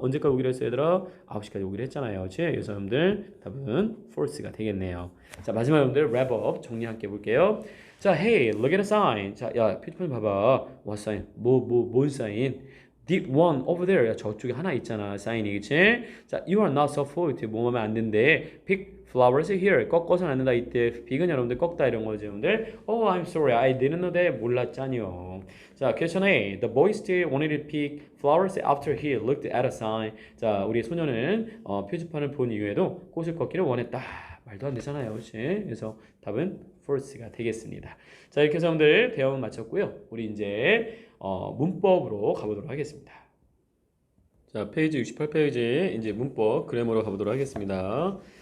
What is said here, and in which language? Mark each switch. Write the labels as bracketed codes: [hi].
[ko] 언제까지 오기로 했어요, 얘들아? 9시까지 오기로 했잖아요. 그치? 그래서 여러분들 답은 false가 되겠네요. 자, 마지막 여러분들 wrap up 정리 함께 해볼게요. [en] 자, hey, look at the sign. [ko] 자, 야, 표지판 봐봐. [en] What sign? [ko] 뭔 사인? [en] Did one over there. [ko] 야, 저쪽에 하나 있잖아. 사인이, 그치? [en] 자, you are not supposed to. [ko] 뭐 하면 안 된대. [en] Pick flowers here. [ko] 꺾어서는 안 된다. 이때 빅은 여러분들 꺾다 이런 거죠, 여러분들. [en] Oh, I'm sorry. I didn't know that. [ko] 몰랐잖요. [en] 자, question A. The boy still wanted to pick flowers after he looked at a sign. [ko] 자, 우리 소녀는 표지판을 본 이후에도 꽃을 꺾기를 원했다. 말도 안 되잖아요, 그렇지? 그래서 답은 false가 되겠습니다. 자, 이렇게 해서 여러분들 대화문 마쳤고요. 우리 이제 문법으로 가보도록 하겠습니다. 자, 페이지 68페이지 이제 문법 그래머로 가보도록 하겠습니다.